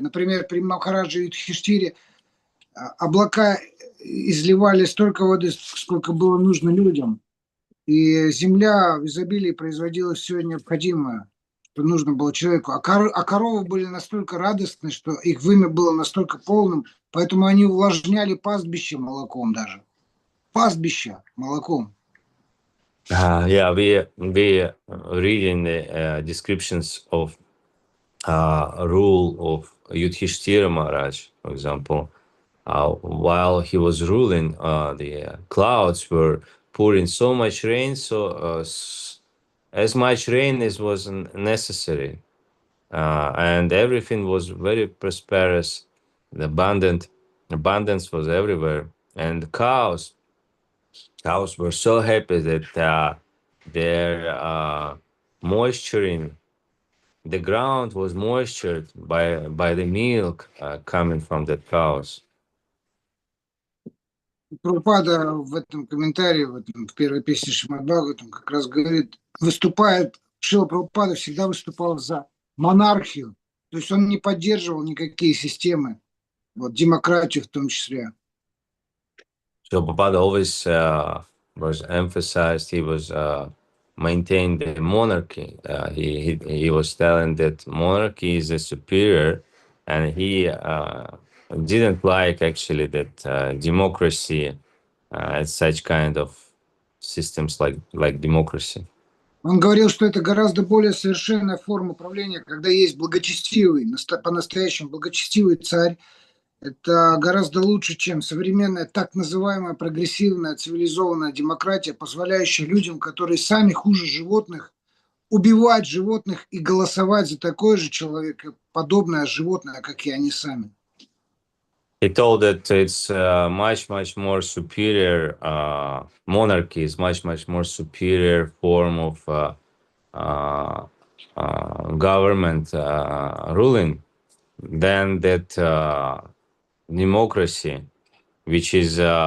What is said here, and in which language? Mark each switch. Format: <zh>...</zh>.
<ru>Например, при Махараджа Юдхиштире облака изливали столько воды, сколько было нужно людям. И земля в изобилии производила все необходимое, что нужно было человеку. А коровы были настолько радостны, что их вымя было настолько полным, поэтому они увлажняли пастбище молоком даже. Пастбище молоком.</ru> <en>Yeah, we reading the descriptions of rule of Yudhishthira Maharaj, for example. While he was ruling, the clouds were pouring so much rain, so as much rain as was necessary, and everything was very prosperous. The abundance was everywhere, and the cows were so happy that their moisturing the ground was moistured by the milk coming from the cows.</en> <ru>Прабхупада в этом комментарии, в первой песне Шримад Бхагаватам как раз говорит, Шрила Прабхупада всегда выступал за монархию, то есть он не поддерживал никакие системы, демократию в том числе.</ru> <en>So Prabhupada always was emphasized, he was maintained the monarchy. He was telling that monarchy is the superior, and he didn't like actually that democracy, such kind of systems like democracy.</en> <ru>Он говорил, что это гораздо более совершенная форма правления, когда есть благочестивый, по-настоящему благочестивый царь. Это гораздо лучше, чем современная так называемая прогрессивная цивилизованная демократия, позволяющая людям, которые сами хуже животных, убивать животных и голосовать за такое же человекоподобное животное, как и они сами.</ru> <en>He told that it's much more superior. Monarchy is much more superior form of government ruling than that democracy, which is</en>